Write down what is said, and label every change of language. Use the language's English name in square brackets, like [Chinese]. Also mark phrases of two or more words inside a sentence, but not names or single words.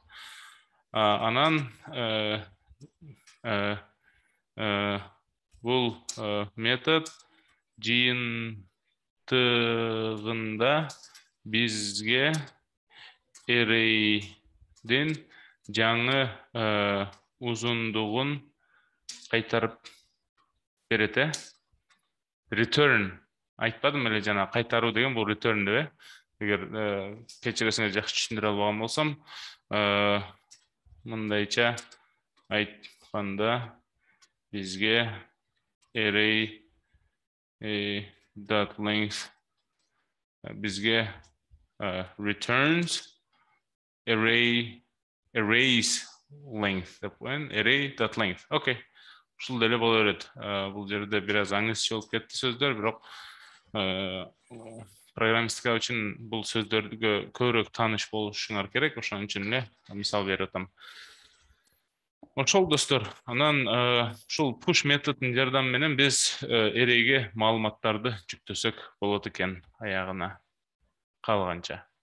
[Kyrgyz] Анан бул метод жыйынтыгында бизге array'дин жаңы узундугун кайтарып берет. Return айтпадым эле жана кайтаруу деген бул return деп. Эгер кечиресиңер жакшы түшүндүрө албаган болсом, мындайча айтканда бизге [English] array dot length [Kyrgyz] бизге [English] returns arrays length [Kyrgyz] деп коеюн. [English] Array dot length. [Kyrgyz] Окей. Ушул деле боло берет. Бул жерде бир аз аңызчы болуп кетти сөздөр, бирок программистика үчүн бул сөздөргө көбүрөөк тааныш болушуңар керек. Ошон үчүн эле мисал берип атам. Ошол достор, анан ушул push методунун жардамы менен биз array'ге маалыматтарды жүктөсөк болот экен аягына калганча.